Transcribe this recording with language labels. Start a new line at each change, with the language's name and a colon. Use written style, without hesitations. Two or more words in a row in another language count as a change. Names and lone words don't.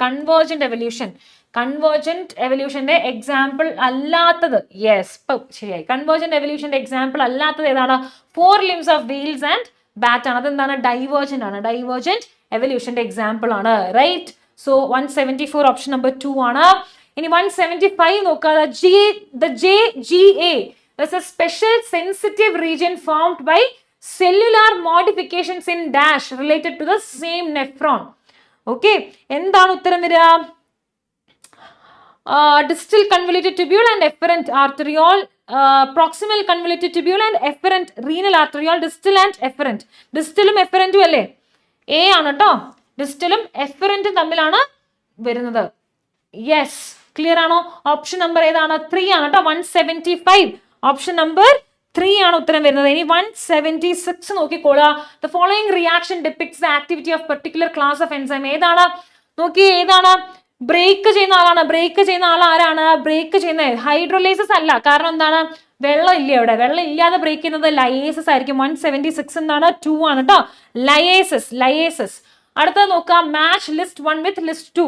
English: convergent evolution's example അല്ലാത്തത്.
Malayalam: യെസ്, ശരിയായി.
English: convergent evolution's example
Malayalam: അല്ലാത്തത് ഏതാണ്?
English: 4 limbs of whales and bat
Malayalam: ആണ്. അതെന്താണ്? ഡൈവേർജന്റ് ആണ്.
English: divergent evolution's example ആണ്. right. so 174 option number 2 ആണ്.
Malayalam: ഇനി 175 നോക്കുക,
English: the JGA is a special sensitive region formed by cellular modifications in dash related to the same nephron.
Malayalam: ഓക്കെ, എന്താണ് ഉത്തരം വരിക?
English: Distal convoluted tubule and efferent arteriole, proximal convoluted tubule and efferent renal arteriole. distal and efferent.
Malayalam: ഡിസ്റ്റലും എഫറന്റും അല്ലേ? എ ആണ് കേട്ടോ. ഡിസ്റ്റലും എഫറന്റും തമ്മിലാണ് വരുന്നത്.
English: yes, clear
Malayalam: ആണോ?
English: option number
Malayalam: ഏതാണ്? 3 ആണ് കേട്ടോ. 175
English: option number
Malayalam: 3 ആണ് ഉത്തരം വരുന്നത്. ഇനി 176 നോക്കിക്കോളുക.
English: The following reaction depicts the activity of particular class of enzyme.
Malayalam: ഏതാണ്? നോക്കി, ഏതാണ്? ബ്രേക്ക് ചെയ്യുന്ന ആളാണ്. ബ്രേക്ക് ചെയ്യുന്ന ആൾ ആരാണ്? ബ്രേക്ക് ചെയ്യുന്ന ഹൈഡ്രോലൈസിസ് അല്ല. കാരണം എന്താണ്? വെള്ളം ഇല്ല അവിടെ. വെള്ളം ഇല്ലാതെ ബ്രേക്ക് ചെയ്യുന്നത് ലയേസസ് ആയിരിക്കും. 176 എന്താണ്? 2 ആണ് കേട്ടോ. ലയേസസ്. അടുത്തത് നോക്കാം,
English: match list 1 with list 2.